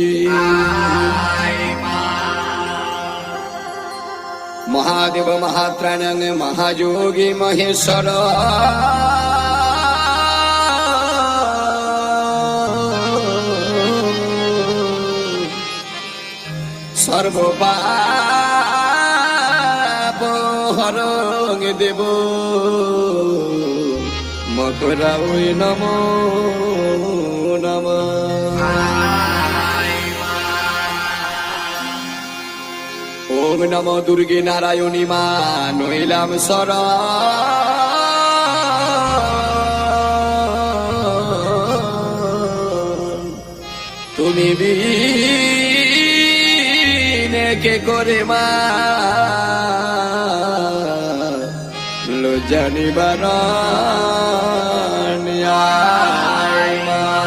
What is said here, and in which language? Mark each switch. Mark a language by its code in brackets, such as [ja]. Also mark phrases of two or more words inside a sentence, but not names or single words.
[sa] महादेव महात्राणं महायोगी महेश्वर सर्वपाप हरं देव मकराय नमो नमः। [bn] ওম নমো দুর্গে নারায়ণী মা নইলাম শরণ তুমি বিনে কে করে মা লজ্জা নিবারণ আয় মা।